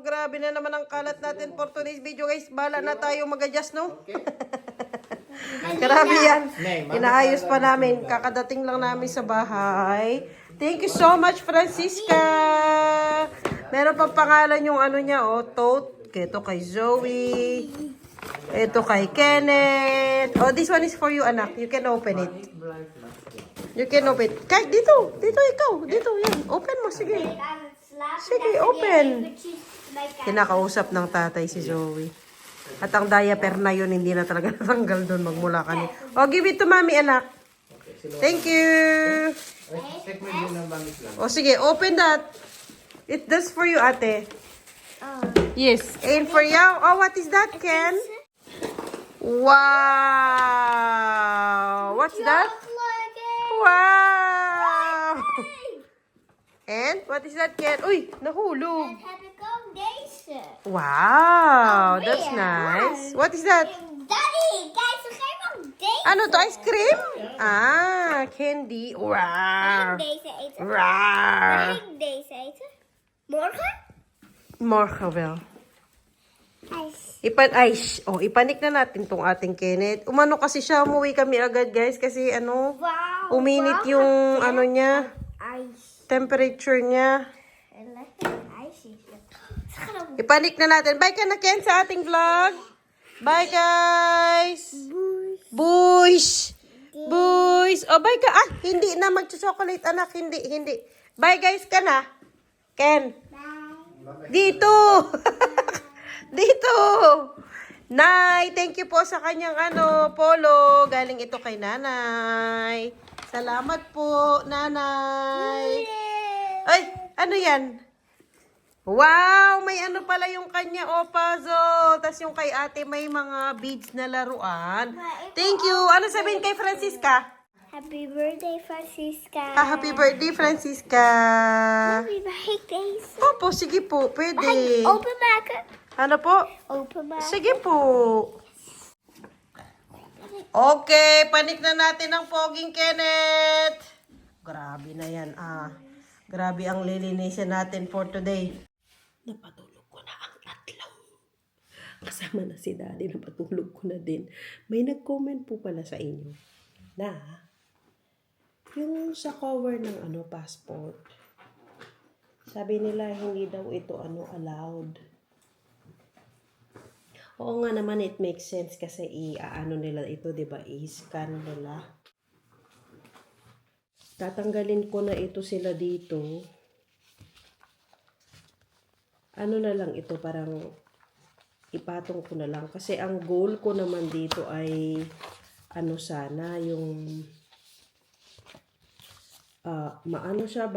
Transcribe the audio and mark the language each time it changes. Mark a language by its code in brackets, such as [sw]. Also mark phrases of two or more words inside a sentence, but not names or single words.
[tl] Grabe na naman ang kalat natin [en] for today's video guys. [tl] Bala na tayo mag-adjust, no? Grabe yan. Inaayos pa namin. Kakadating lang namin sa bahay. [en] Thank you so much, Francisca! [tl] Meron pa pangalan yung ano niya, oh, tote. Ito kay Zoe. Ito kay Kenneth. [en] Oh, this one is for you, anak. You can open it. You can open it. [tl] Kahit dito. Dito ikaw. Dito, yan. Open mo, sige. Sige, open. Kinakausap ng tatay si Zoe. At ang diaper na yun, hindi na talaga natanggal doon magmula kani. [en] Oh, give it to mommy, anak. Thank you. [tl] Check mo yun ang bangis lang. Oh, sige, [en] open that. That's for you, ate. Yes. And for you, oh, what is that, Ken? Wow. What's that? Wow. And what is that, Ken? [tl] Uy, nahulog. [nl] Heb ik ook deze. [en] Wow, that's nice. What is that? Daddy, [nl] kijk, ze geven ook deze. [tl] Ano to, [en] ice cream? [tl] Candy. [nl] Mag [en] Wow. [nl] ik deze eten? [en] Wow. [nl] Mag ik deze eten? Morgen? Morgen wel. IJs. [tl] Ipanik na natin tong ating Kenneth. Umano kasi siya, umuwi kami agad guys kasi ano, [en] Wow. [tl] uminit yung ano niya, [nl] IJs. [en] temperature niya. [nl] En lekker ijsjes. Ze gaan ook [tl] Ipanik na natin. Bye ka na Ken sa ating vlog. [en] Bye guys. Boys. Boys. Oh, bye ka. [tl] Hindi na mag-chocolate anak. Hindi. [en] Bye guys [tl] ka na. Ken. Dito. Dito. Nay, [en] thank you [tl] po sa kanyang polo. Galing ito kay nanay. Salamat po, nanay. Ay, ano yan? Wow, may ano pala yung kanya, puzzle. Tapos yung kay ate may mga beads na laruan. [en] Thank you. [tl] Ano sabihin kay Francisca? [en] Happy birthday, Francisca. Happy birthday, Francisca. [nl] Mami, mag ik deze? [tl] Opo, sige po. [nl] Mag [tl] Pwede. [nl] ik openmaken? [tl] Ano po? [nl] Openmaken. [tl] Sige po. Okay, panik na natin ang poging Kenneth. Grabe na yan, Grabe ang lilinisin natin [en] for today. [tl] Napatulog ko na ang tatlo. Kasama na si Daddy, napatulog ko na din. May nag-comment po pala sa inyo na yung sa cover ng passport, sabi nila hindi daw ito allowed. Oo nga naman, [en] it makes sense [tl] kasi nila ito, 'di ba? I-scan nila. Tatanggalin ko na ito sila dito. ano na lang ito, parang ipatong ko na lang. Kasi ang goal ko naman dito ay ano sana, yung maano siya ba?